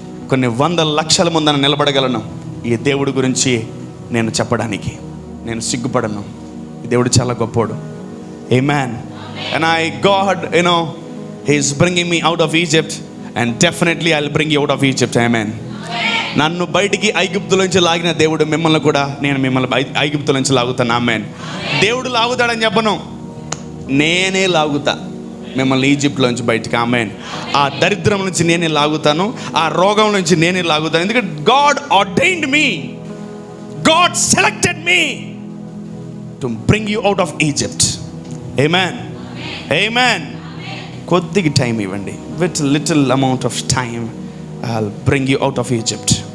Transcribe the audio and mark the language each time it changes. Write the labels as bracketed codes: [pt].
[te] కొన్ని వందల లక్షల ముందర నిలబడగలను ఈ దేవుడి గురించి నేను చెప్పడానికి. నేను సిగ్గుపడను. ఈ దేవుడు చాలా గొప్పోడు. ఆమేన్. [en] And God, He is bringing me out of Egypt, and definitely I'll bring you out of Egypt. Amen. [te] నన్ను బయటికి ఐగుప్తులోంచి లాగిన దేవుడు మిమ్మల్ని కూడా, నేను మిమ్మల్ని ఐగుప్తులోంచి లాగుతాను. ఆమేన్. దేవుడు లాగుతాడని చెప్పను, నేనే లాగుతా మిమ్మల్ని ఈజిప్ట్లోంచి బయటికి. ఆమేన్. ఆ దరిద్రం నుంచి నేనే లాగుతాను, ఆ రోగం నుంచి నేనే లాగుతాను. [en] ఎందుకంటే God ordained me, God selected me to bring you out of Egypt. Amen. Amen. [te] కొద్దిగా టైం ఇవ్వండి. [en] With little amount of time I'll bring you out of Egypt.